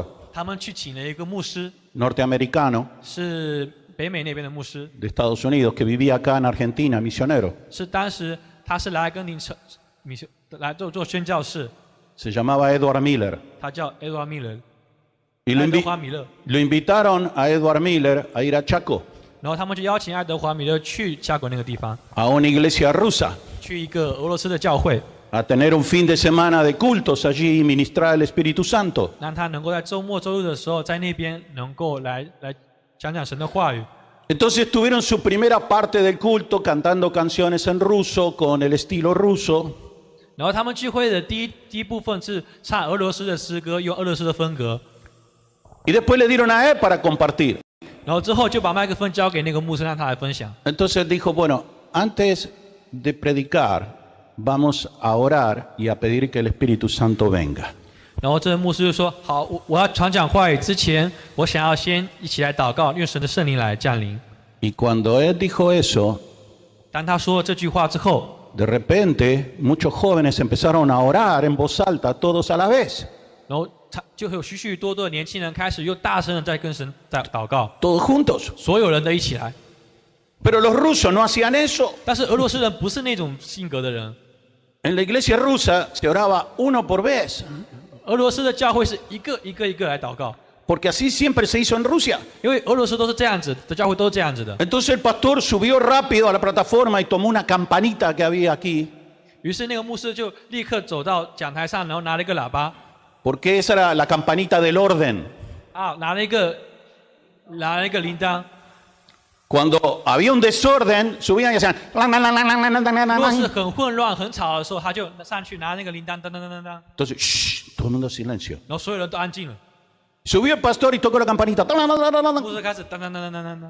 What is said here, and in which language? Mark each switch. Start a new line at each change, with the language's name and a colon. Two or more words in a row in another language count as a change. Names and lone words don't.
Chinese: 他们去请了一个牧师，
Spanish: norteamericano
Chinese: 是北美那边的牧师，
Spanish: de Estados Unidos que vivía acá en Argentina, misionero.
Chinese: 是当时他是来阿根廷来做宣教士，
Spanish: Se llamaba Edward Miller.
Chinese: 他叫 Edward Miller，
Spanish: Y
Chinese: 爱德华米勒。
Spanish: lo invitaron a Edward Miller a ir a Chaco,
Chinese: 然后他们就邀请爱德华米勒去加国那个地方，
Spanish: a una iglesia rusa,
Chinese: 去一个俄罗斯的教会，
Spanish: a tener un fin de semana de cultos allí y ministrar el Espíritu Santo.
Chinese: 让他能够在周末周日的时候在那边能够来讲讲神的话语。
Spanish: Entonces tuvieron su primera parte del culto cantando canciones en ruso con el estilo ruso.
Chinese: 然后他们聚会的第一部分是唱俄罗斯的诗歌，用俄罗斯的风格。
Spanish: Y después le dieron a él para compartir.
Chinese: 然后之后就把麦克风交给那个牧师，让他来分享。
Spanish: Entonces dijo, bueno, antes de predicar, vamos a orar y a pedir que el Espíritu Santo venga.
Chinese: 然后这位牧师就说：“好，我要传讲话语之前，我想要先一起来祷告，愿神的圣灵来降临。
Spanish: Y cuando él dijo eso, ”
Chinese: 当他说了这句话之后，
Spanish: de repente muchos jóvenes empezaron a orar en voz alta, todos a la vez,
Chinese: 然后就有许许多多的年轻人开始又大声的在跟神在祷告，
Spanish: todos juntos.
Chinese: 所有人都一起来。
Spanish: Pero los rusos no hacían eso.
Chinese: 但是俄罗斯人不是那种性格的人，
Spanish: En la iglesia rusa se oraba uno por vez,
Chinese: 俄罗斯的教会是一个来祷告，
Spanish: porque así siempre se hizo en Rusia.
Chinese: 因为俄罗斯都是这样子的，教会都是这样子的。
Spanish: Entonces el pastor subió rápido a la plataforma y tomó una campanita que había aquí,
Chinese: 于是那个牧师就立刻走到讲台上，然后拿了一个喇叭，
Spanish: porque esa era la campanita del orden.
Chinese: 啊，拿了一个铃铛。
Spanish: Cuando había un desorden, subían y hacían...
Chinese: 如果是很混乱、很吵的时候，他就上去拿那个铃铛，当当当当当，
Spanish: Entonces, shh, todo el mundo silencio.
Chinese: 然后所有人都安静了。
Spanish: Subió el pastor y tocó la campanita.
Chinese: 牧师开始当当当当当当当，